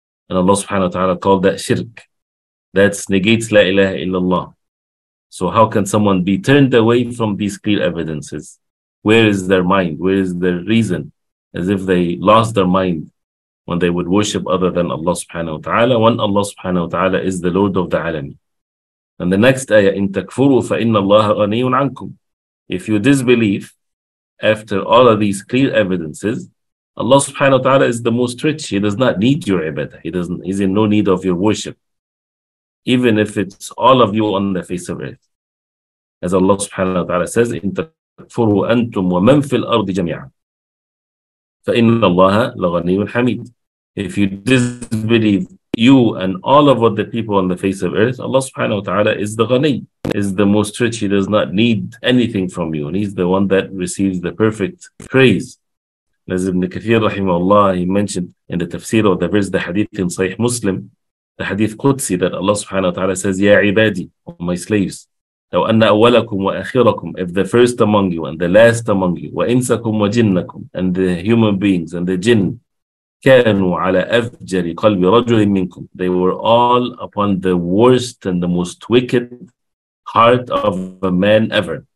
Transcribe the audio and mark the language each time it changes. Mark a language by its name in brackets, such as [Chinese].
[English] And Allah subhanahu wa ta'ala called that shirk. That negates La ilaha illallah. So how can someone be turned away from these clear evidences? Where is their mind? Where is their reason? As if they lost their mind when they would worship other than Allah subhanahu wa ta'ala, when Allah subhanahu wa ta'ala is the Lord of the Alamin. And the next ayah, [Arabic] إِن تَكْفُرُوا فَإِنَّ اللَّهَ غَنِيٌّ عَنْكُمْ. [English] If you disbelieve, after all of these clear evidences, Allah subhanahu wa ta'ala is the most rich. He does not need your ibadah. He's in no need of your worship. Even if it's all of you on the face of earth. As Allah subhanahu wa ta'ala says, [Arabic] إِن تَكْفُرُوا أَنْتُمْ وَمَنْ فِي الْأَرْضِ جَمِيعًا فَإِنَّ اللَّهَ لَغَنِيٌّ حَمِيدٌ. [English] If you disbelieve, you and all of what the people on the face of earth, Allah subhanahu wa ta'ala is the Ghani, is the most rich. He does not need anything from you. And He's the one that receives the perfect praise. As Ibn Kathir rahimahullah, he mentioned in the tafsir of the verse, the hadith in Sahih Muslim, the hadith Qudsi, that Allah subhanahu wa ta'ala says, Ya ibadi, my slaves, [Arabic] لو أن أولكم وآخركم, [English] if the first among you and the last among you, [Arabic] وإنسكم وجنكم, [English] and the human beings and the jinn, [Arabic] كانوا على أفجر قلب رجل منكم, [English] they were all upon the worst and the most wicked heart of a man ever.